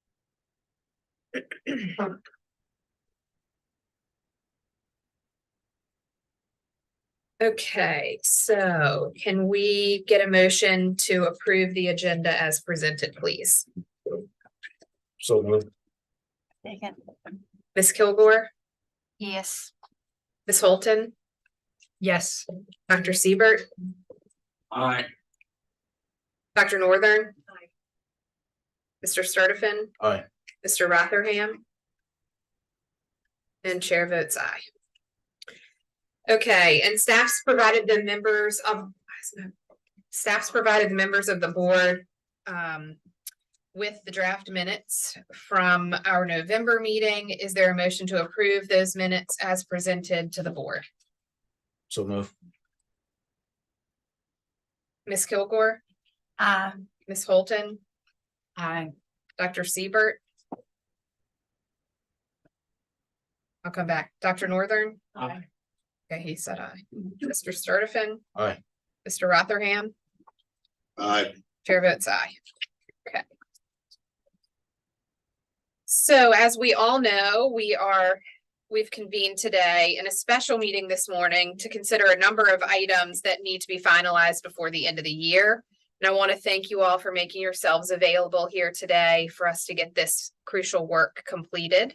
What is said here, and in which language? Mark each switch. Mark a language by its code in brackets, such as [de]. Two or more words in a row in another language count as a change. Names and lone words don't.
[en] Okay, so can we get a motion to approve the agenda as presented, please? So moved. Second. Ms. Kilgore? Yes. Ms. Holton? Yes. Dr. Siebert? Aye. Dr. Northern? Aye. Mr. Sturdivant? Aye. Mr. Rotherham? And chair votes aye. Okay, and staff's provided the members of the board with the draft minutes from our November meeting. Is there a motion to approve those minutes as presented to the board? So moved. Ms. Kilgore? Aye. Ms. Holton? Aye. Dr. Siebert? I'll come back. Dr. Northern? Aye. Okay, he said aye. Mr. Sturdivant? Aye. Mr. Rotherham? Aye. Chair votes aye. Okay. So as we all know, we've convened today in a special meeting this morning to consider a number of items that need to be finalized before the end of the year. And I want to thank you all for making yourselves available here today for us to get this crucial work completed.